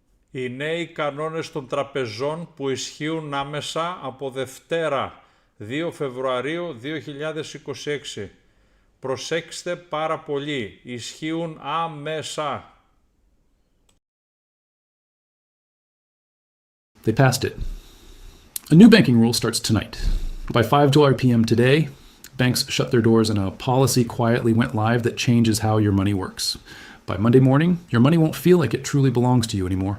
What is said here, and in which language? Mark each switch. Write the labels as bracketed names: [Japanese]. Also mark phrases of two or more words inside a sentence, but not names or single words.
[Greek] Οι νέοι κανόνες των τραπεζών που ισχύουν άμεσα από Δευτέρα 2 Φεβρουαρίου 2026. Προσέξτε πάρα πολύ, ισχύουν άμεσα. [English] They passed it. A new banking rule starts tonight. By 5 p.m. today, banks shut their doors and a policy quietly went live that changes how your money works. By Monday morning, your money won't feel like it truly belongs to you anymore.